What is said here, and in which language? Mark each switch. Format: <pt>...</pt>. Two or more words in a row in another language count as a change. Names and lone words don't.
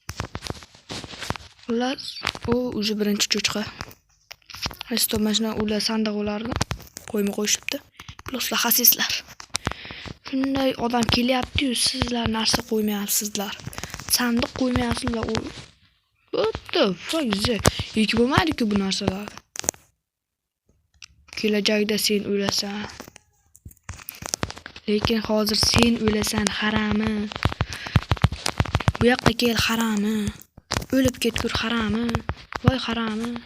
<uz>Ular o'zi birinchi cho'chqa. Stop mashina ular sandiq ularni qo'yishibdi. Pluslar xasislar. Shunday odam kelyapti-yu, sizlar narsa qo'ymayapsizlar. Sandiq qo'ymayapsizlar.</uz> <en>What the fuck?</en> <uz>Yo'q bo'lmaydi-ku bu narsalar. Kelajakda sen o'lasan. Lekin hozir sen o'lasan harami. Bu yoqqa kel harami. O'lib ketgur harami. Voy harami.</uz>